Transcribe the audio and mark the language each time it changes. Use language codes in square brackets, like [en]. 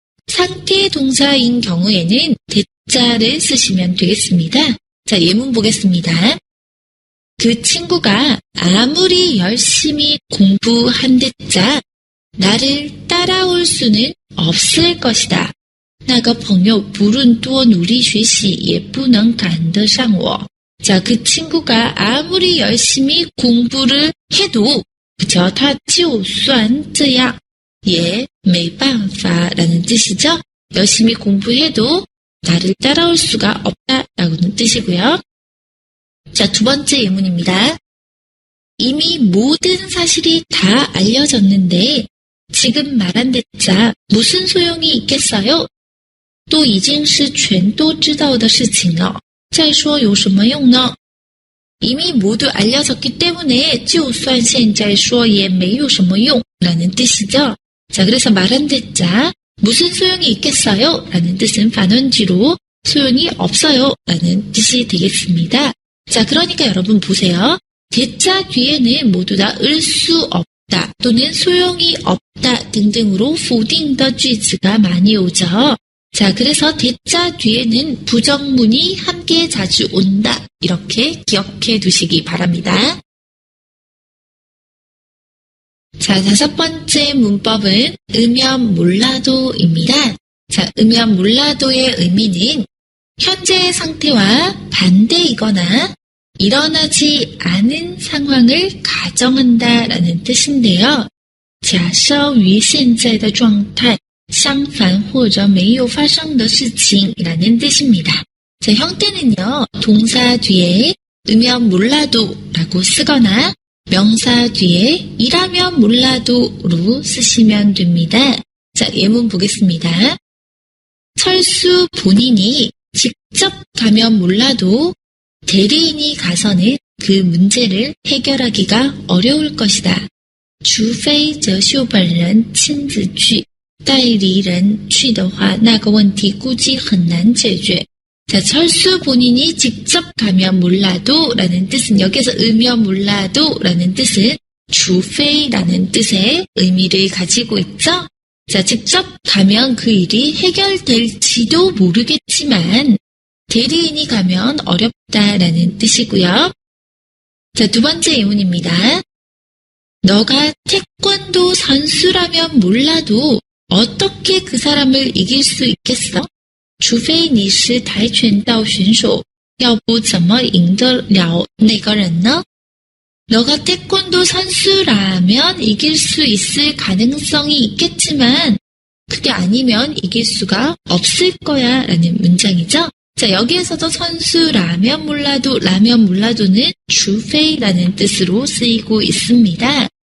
[ko] 상태 동사인 경우에는 대자를 쓰시면 되겠습니다. 자, 예문 보겠습니다. 그 친구가 아무리 열심히 공부한댔자 나를 따라올 수는 없을 것이다. [zh] 那个朋友不论多努力学习也不能赶得上我. [ko] 자, 그 친구가 아무리 열심히 공부를 해도 그쵸? [zh] 他就算这样也没办法 [ko] 라는 뜻이죠. 열심히 공부해도 나를 따라올 수가 없다라고는 뜻이고요. 자, 두 번째 예문입니다. 이미 모든 사실이 다 알려졌는데 지금 말한 대자 무슨 소용이 있겠어요? [zh] 都已经是全都知道的事情了，再说有什么用呢? [ko] 이미 모두 알려졌기 때문에 [zh] 就算现在说也没有什么用 [ko] 라는 뜻이죠. 자, 그래서 말한 대자 무슨 소용이 있겠어요? 라는 뜻은 반원지로 소용이 없어요 라는 뜻이 되겠습니다. 자, 그러니까 여러분 보세요. 대자 뒤에는 모두 다 을 수 없다 또는 소용이 없다 등등으로 [zh] 否定的句子 [ko] 가 많이 오죠. 자, 그래서 대자 뒤에는 부정문이 함께 자주 온다. 이렇게 기억해 두시기 바랍니다. 자, 다섯 번째 문법은 으면 몰라도입니다. 자, 으면 몰라도의 의미는 현재의 상태와 반대이거나 일어나지 않은 상황을 가정한다 라는 뜻인데요. [zh] 假设于现在的状态相反或者没有发生的事情 [ko] 라는 뜻입니다. 자, 형태는요. 동사 뒤에 으면 몰라도 라고 쓰거나 명사 뒤에 이라면 몰라도로 쓰시면 됩니다. 자, 예문 보겠습니다. 철수 본인이 직접 가면 몰라도 대리인이 가서는 그 문제를 해결하기가 어려울 것이다. [zh] 除非哲秀本人亲自去，代理人去的话，那个问题估计很难解决。 [ko] 자, 철수 본인이 직접 가면 몰라도 라는 뜻은 여기서 으면 몰라도 라는 뜻은 除非라는 뜻의 의미를 가지고 있죠. 자, 직접 가면 그 일이 해결될지도 모르겠지만 대리인이 가면 어렵다라는 뜻이고요. 자, 두 번째 예문입니다. 너가 태권도 선수라면 몰라도 어떻게 그 사람을 이길 수 있겠어? [zh] 除非你是跆拳道选手，要不怎么赢得了那个人呢？ [ko] 너가 태권도 선수라면 이길 수 있을 가능성이 있겠지만 그게 아니면 이길 수가 없을 거야 라는 문장이죠. 자, 여기에서도 선수라면 몰라도 라면 몰라도는 除非라는 뜻으로 쓰이고 있습니다.